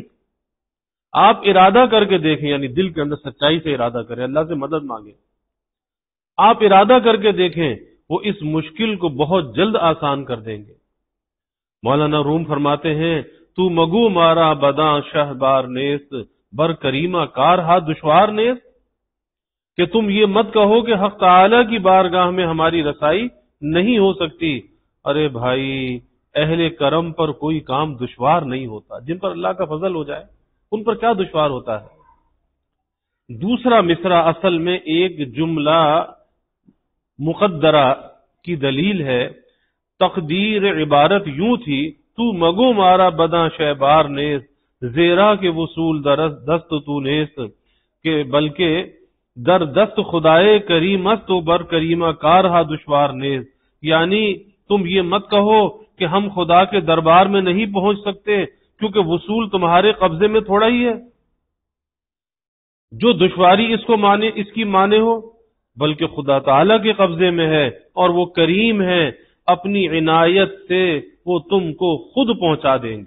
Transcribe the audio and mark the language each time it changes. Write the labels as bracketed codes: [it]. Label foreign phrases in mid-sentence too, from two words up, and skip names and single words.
[ur] آپ ارادہ کر کے دیکھیں، یعنی دل کے اندر سچائی سے ارادہ کریں، اللہ سے مدد مانگیں، آپ ارادہ کر کے دیکھیں، وہ اس مشکل کو بہت جلد آسان کر دیں گے۔ مولانا روم فرماتے ہیں، [fa] تو مگو مارا بداں شہ بار نیست، بر کریمہ کار ہا دشوار نیست، [ur] کہ تم یہ مت کہو کہ حق تعالی کی بارگاہ میں ہماری رسائی نہیں ہو سکتی۔ ارے بھائی، اہل کرم پر کوئی کام دشوار نہیں ہوتا، جن پر اللہ کا فضل ہو جائے ان پر کیا دشوار ہوتا ہے۔ دوسرا مصرع اصل میں ایک جملہ مقدرہ کی دلیل ہے۔ تقدیر عبارت یوں تھی، [fa] تو مگو مارا بداں شہبار نیز، زیرا کے وصول دست تو نیست، کہ بلکہ در دست خدائے کریم است و بر کریمہ کارہا دشوار نیز، [ur] یعنی تم یہ مت کہو کہ ہم خدا کے دربار میں نہیں پہنچ سکتے کیونکہ وصول تمہارے قبضے میں تھوڑا ہی ہے، جو دشواری اس کی مانے ہو، بلکہ خدا تعالیٰ کے قبضے میں ہے، اور وہ کریم ہے، اپنی عنایت سے وہ تم کو خود پہنچا دیں گے۔